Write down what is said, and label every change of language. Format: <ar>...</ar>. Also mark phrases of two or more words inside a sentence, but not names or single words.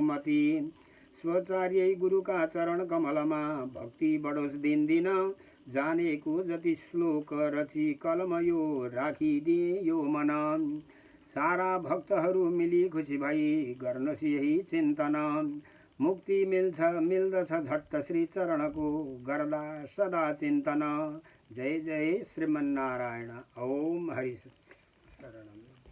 <ne>मति स्वचार्यै गुरुका चरण कमलमा भक्ति बढोस् दिन दिन जानेको जति श्लोक रची कलम यो राखिदिए यो मन सारा भक्तहरू मिली खुसी भई गर्नुहोस् यही चिन्तन मुक्ति मिल्दछ झट्ट श्री चरणको गर्दा सदा चिन्तन जय जय श्रीमन्नारायण</ne> <sa>ओम हरि शरणम।</sa>